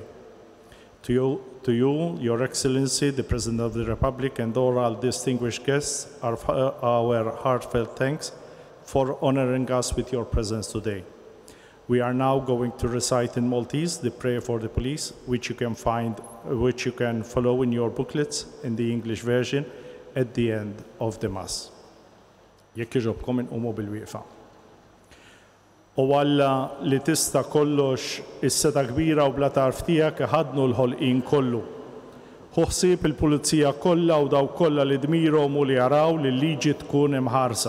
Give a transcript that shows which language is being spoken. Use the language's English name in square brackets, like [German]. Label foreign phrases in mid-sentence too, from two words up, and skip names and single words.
[English] To you, Your Excellency, the President of the Republic, and all our distinguished guests, our heartfelt thanks for honoring us with your presence today. We are now going to recite in Maltese the prayer for the police, which you can follow in your booklets in the English version at the end of the Mass. [Maltese] Jekk iġobkom inqumu bil-wieqfa. U Alla li tista' kollox is-seta kbira u bla tarf tiegħek iħadnu l-ħolqien kollu. Ħu ħsieb il-pulizija kollha u dawk kollha li dmirhom u li jaraw li l-liġi tkun imħarsa.